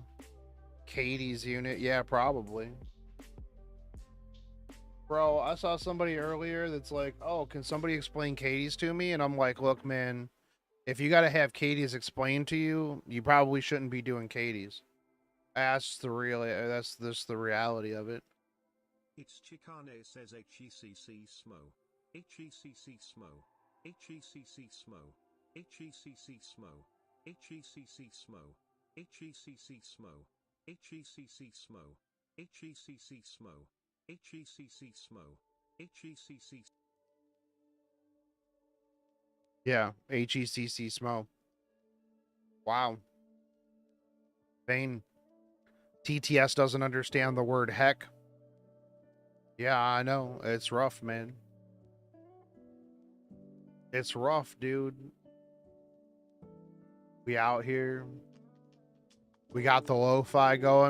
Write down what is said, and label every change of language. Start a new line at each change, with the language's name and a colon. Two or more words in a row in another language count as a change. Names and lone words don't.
English: Katie's unit, yeah, probably. Bro, I saw somebody earlier that's like, oh, can somebody explain Katie's to me? And I'm like, look, man, if you got to have Katie's explained to you, you probably shouldn't be doing Katie's. That's just the reality of it. It's Chicane says HECC SMO. HECC SMO. HECC SMO. HECC SMO. HECC SMO. HECC SMO. HECC SMO. HECC SMO. HECC SMO. HECC. Yeah, HECC Smo. Wow. Bane. TTS doesn't understand the word heck. Yeah, I know. It's rough, man. It's rough, dude. We out here. We got the lo-fi going.